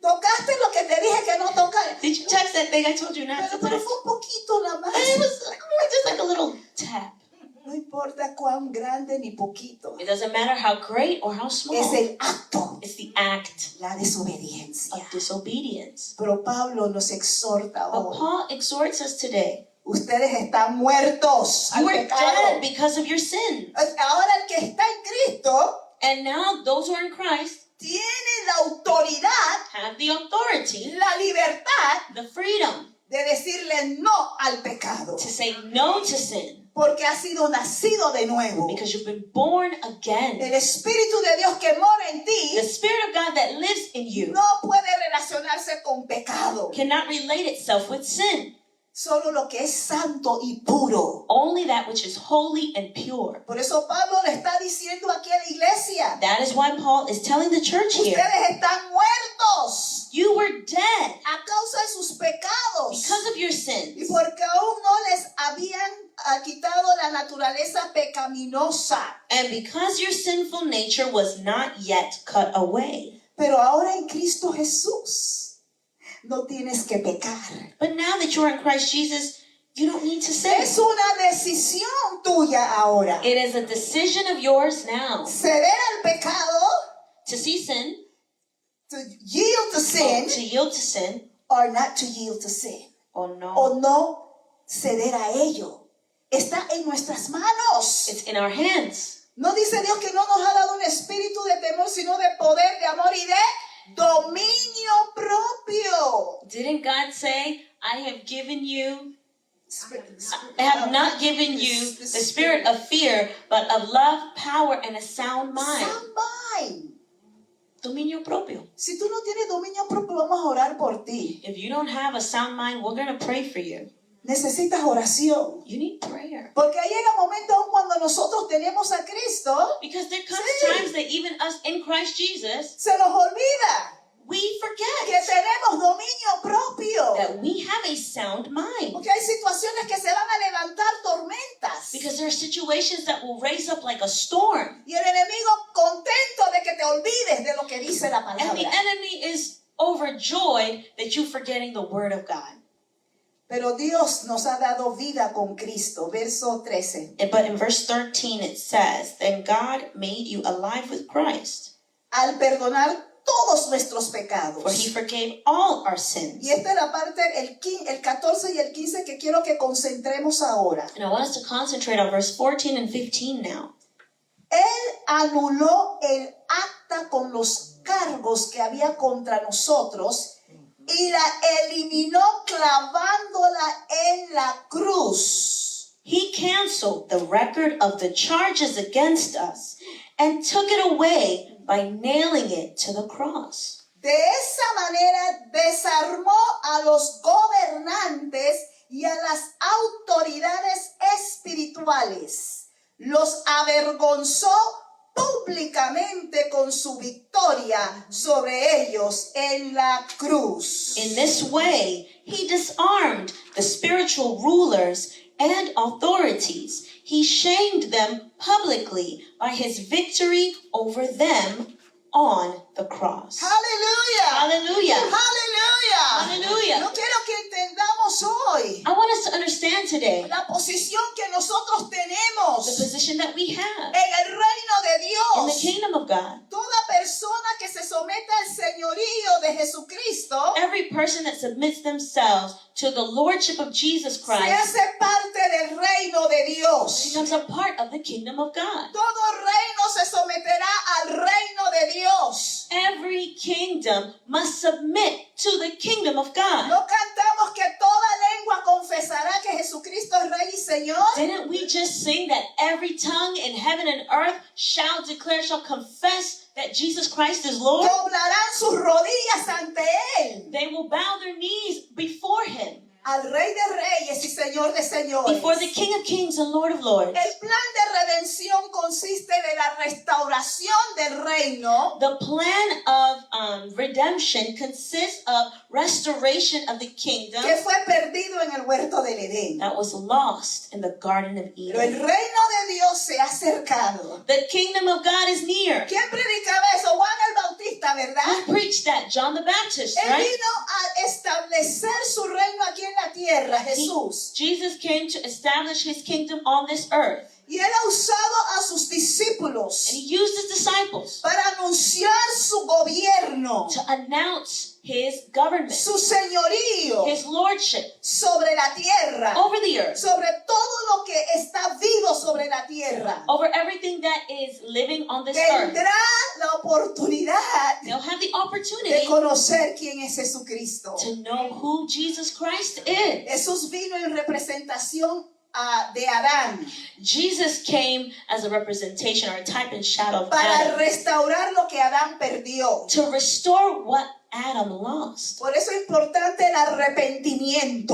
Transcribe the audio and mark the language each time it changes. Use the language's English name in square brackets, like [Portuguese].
[Spanish] Tocaste lo que te dije que no tocaras. [English] Did you touch that thing I told you not to [Spanish] Pero [English] touch? [Spanish] fue un poquito la más. [English] It was just like a little tap. [Spanish] No importa cuán grande ni poquito. [English] It doesn't matter how great or how small. [Spanish] Es el acto, [English] It's the act [Spanish] la desobediencia. [English] of disobedience. [Spanish] Pero Pablo nos exhorta [English] But [Spanish] hoy. [English] Paul exhorts us today. [Spanish] Ustedes están muertos al [English] You are [Spanish] pecado. [English] dead because of your sin. [Spanish] Ahora el que está en Cristo [English] And now those who are in Christ [Spanish] tiene la autoridad, [English] have the authority, [Spanish] la libertad [English] the freedom [Spanish] de decirle no al pecado. [English] to say no to sin [Spanish] Porque ha sido nacido de nuevo. [English] because you've been born again. [Spanish] El Espíritu de Dios que mora en ti [English] The Spirit of God that lives in you [Spanish] no puede relacionarse con pecado. [English] cannot relate itself with sin. [Spanish] Solo lo que es santo y puro. [English] Only that which is holy and pure. [Spanish] Por eso Pablo le está diciendo aquí a la iglesia, [English] That is why Paul is telling the church here, [Spanish] ustedes están muertos [English] you were dead [Spanish] a causa de sus pecados. [English] because of your [Spanish] Y [English] sins. [Spanish] porque aún no les habían quitado la naturaleza pecaminosa. [English] And because your sinful nature was not yet cut away. [Spanish] Pero ahora en Cristo Jesús no tienes que pecar. [English] But now that you're in Christ Jesus, you don't need to sin. [Spanish] Es una decisión tuya ahora. [English] It is a decision of yours now [Spanish] Ceder al pecado, [English] to see sin, to yield to sin, to yield to sin, or not to yield to sin. or no. [Spanish] O no ceder a ello. Está en nuestras manos. [English] It's in our hands. [Spanish] No dice Dios que no nos ha dado un espíritu de temor, sino de poder, de amor y de dominio propio. [English] Didn't God say, I have given you, I have not given you the spirit of fear, but of love, power, and a sound mind? Sound mind. [Spanish] Dominio propio. Si tú no tienes dominio propio, vamos a orar por ti. [English] If you don't have a sound mind, we're going to pray for you. [Spanish] Necesitas oración. [English] You need prayer. [Spanish] Porque ahí llega momento aún cuando nosotros tenemos a Cristo, [English] Because there comes [Spanish] Sí. [English] times that even us in Christ Jesus, [Spanish] se nos olvida [English] we [Spanish] que [English] forget [Spanish] tenemos dominio propio. [English] that we have a sound mind. [Spanish] Porque hay situaciones que se van a levantar tormentas. [English] Because there are situations that will raise up like a storm. [Spanish] Y el enemigo contento de que te olvides de lo que dice la [English] And the [Spanish] palabra. [English] enemy is overjoyed that you're forgetting the word of God. [Spanish] Pero Dios nos ha dado vida con Cristo. Verso 13. [English] But in verse 13 it says, Then God made you alive with Christ, [Spanish] Al perdonar todos nuestros pecados. [English] for he forgave all our sins. [Spanish] Y esta es la parte, el 14 y el 15 que quiero que concentremos ahora. [English] And I want us to concentrate on verse 14 and 15 now. [Spanish] Él anuló el acta con los cargos que había contra nosotros y la eliminó clavándola en la cruz. [English] He canceled the record of the charges against us and took it away by nailing it to the cross. [Spanish] De esa manera desarmó a los gobernantes y a las autoridades espirituales. Los avergonzó públicamente con su victoria sobre ellos en la cruz. [English] In this way, he disarmed the spiritual rulers and authorities. He shamed them publicly by his victory over them on the cross. [Spanish] ¡Aleluya! [English] Hallelujah. [Spanish] ¡Aleluya! [English] Hallelujah. [Spanish] Yo quiero que entendamos hoy [English] I want us to understand today [Spanish] la posición que nosotros [English] the [Spanish] tenemos [English] position that we have [Spanish] en el reino de [English] in the [Spanish] Dios. [English] kingdom of God. [Spanish] Toda persona que se someta al señorío de Jesucristo [English] Every person that submits themselves to the lordship of Jesus [Spanish] se [English] Christ [Spanish] hace parte del reino de Dios. [English] becomes a part of the kingdom of God. [Spanish] Todo reino se someterá al reino de Dios. [English] Every kingdom must submit to the kingdom of God. [Spanish] No cantamos que toda lengua confesará que Jesucristo es Rey y Señor. [English] Didn't we just sing that every tongue in heaven and earth shall declare, shall confess that Jesus Christ is Lord? [Spanish] Doblarán sus rodillas ante Él, [English] They will bow their knees before him, [Spanish] al Rey de Reyes y Señor de Señores. [English] before the King of Kings and Lord of Lords. [Spanish] El plan de redención consiste de la restauración del reino [English] The plan of redemption consists of restoration of the kingdom [Spanish] que fue perdido en el huerto del Edén. [English] that was lost in the Garden of [Spanish] Pero el [English] Eden. [Spanish] reino de Dios se ha acercado. [English] The kingdom of God is near. [Spanish] ¿Quién predicaba eso? Juan el Bautista, ¿verdad? [English] Who preached that? John the Baptist, [Spanish] Él [English] right? [Spanish] vino a establecer su reino aquí en la tierra, Jesús. [English] Jesus came to establish his kingdom on this earth. [Spanish] Y él ha usado a sus [English] And [Spanish] discípulos [English] he used his disciples [Spanish] para anunciar su gobierno, [English] to announce his government, [Spanish] su señorío [English] his lordship [Spanish] sobre la tierra, [English] over the earth, [Spanish] sobre todo lo que está vivo sobre la tierra. [English] over everything that is living on this earth. [Spanish] Tendrá la oportunidad [English] They'll have the [Spanish] de [English] opportunity [Spanish] conocer quién es Jesucristo. [English] to know who Jesus Christ is. [Spanish] Jesús vino en representación de Adán [English] Jesus came as a representation or a type and shadow of [Spanish] para [English] Adam [Spanish] restaurar lo que Adán perdió. [English] to restore what Adam lost. [Spanish] Por eso es importante el arrepentimiento.